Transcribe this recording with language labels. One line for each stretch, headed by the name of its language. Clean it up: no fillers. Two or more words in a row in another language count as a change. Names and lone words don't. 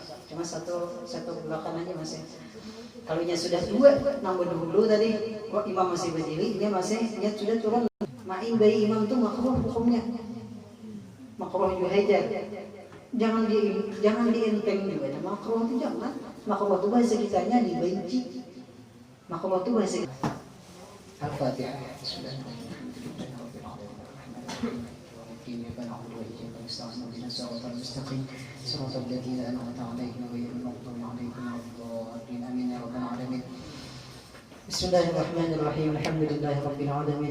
Indonesian: Cuma satu belakang aja masih. Kalau sudah dua, nambah dulu tadi, kok imam masih berdiri, dia sudah turun. Main bayi imam itu makruh hukumnya. Makruh yuhajar. Jangan dienteng juga. Makruh itu jangan. Makruh itu bahasa kitanya dibenci. Makruh itu bahasa Al-Fatihah.
Arabic: إياك نعبد وإياك نستعين اهدنا الصراط المستقيم صراط الذين أنعمت عليهم غير المغضوب عليهم ولا الضالين آمين يا رب العالمين. بسم الله الرحمن الرحيم الحمد لله رب العالمين.